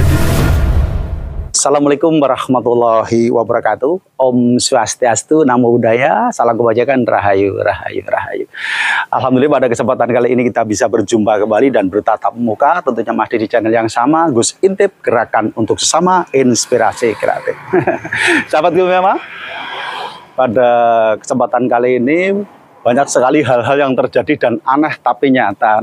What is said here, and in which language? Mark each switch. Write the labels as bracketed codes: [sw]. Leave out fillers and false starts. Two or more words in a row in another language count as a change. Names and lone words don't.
[ar] السلام عليكم ورحمة الله وبركاته. [ban] Om Swastiastu, [pi] Namo Buddhaya, [id] salam kebajikan, [jv] rahayu, rahayu, rahayu. [id] Alhamdulillah pada kesempatan kali ini kita bisa berjumpa kembali dan bertatap muka, tentunya masih di channel yang sama, Gus Intip, gerakan untuk sesama, inspirasi kreatif. Sahabat gue memang, pada kesempatan kali ini banyak sekali hal-hal yang terjadi dan aneh tapi nyata.